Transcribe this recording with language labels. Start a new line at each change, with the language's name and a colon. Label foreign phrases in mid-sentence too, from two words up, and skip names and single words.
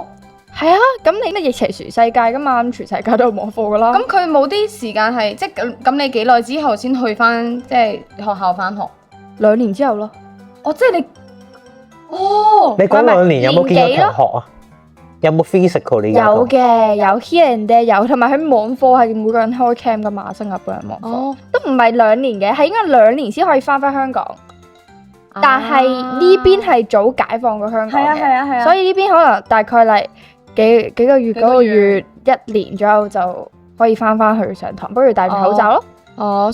Cantonese: 係啊，咁你咩疫情全世界噶嘛？咁全世界都係網課噶啦。咁佢冇啲時間係即係咁你幾耐之後先去翻即係學校翻學？2年之後咯。即係你，你嗰2年有冇見過同學啊？有冇 physical 呢？有嘅，有
English: here and there
Cantonese: 有，同埋佢網課係每個人開 cam 噶嘛，新加坡人網課，都唔係2年嘅，係應該2年先可以翻香港。但係呢邊係早解放過香港嘅，係啊，所以呢邊可能大概嚟幾個月、9個月、1年左右就可以翻去上堂，不如戴住口罩咯。